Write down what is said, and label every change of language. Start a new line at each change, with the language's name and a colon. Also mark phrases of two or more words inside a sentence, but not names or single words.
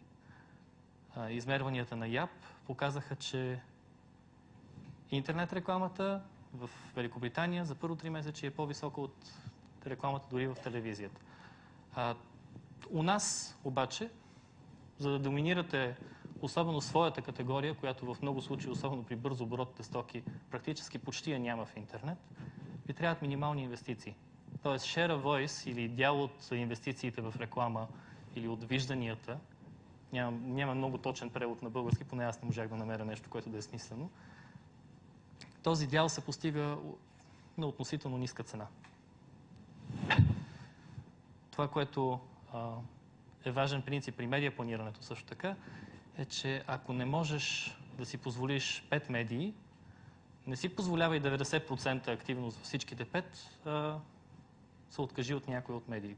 Bulgarian: Измерванията на ЯП показаха, че интернет рекламата в Великобритания за първо 3 месече е по-висока от рекламата дори в телевизията. У нас обаче, за да доминирате особено своята категория, която в много случаи, особено при бързо оборотните стоки, практически почти я няма в интернет, ви трябват минимални инвестиции. Тоест,
English: share of voice
Bulgarian: или дял от инвестициите в реклама или от вижданията, няма много точен превод на български, поне аз не можах да намеря нещо, което да е смислено. Този дял се постига на относително ниска цена. Това, което е важен принцип при медиапланирането също така, е, че ако не можеш да си позволиш 5 медии, не си позволявай 90% активност във всичките 5, се откажи от някои от медиите.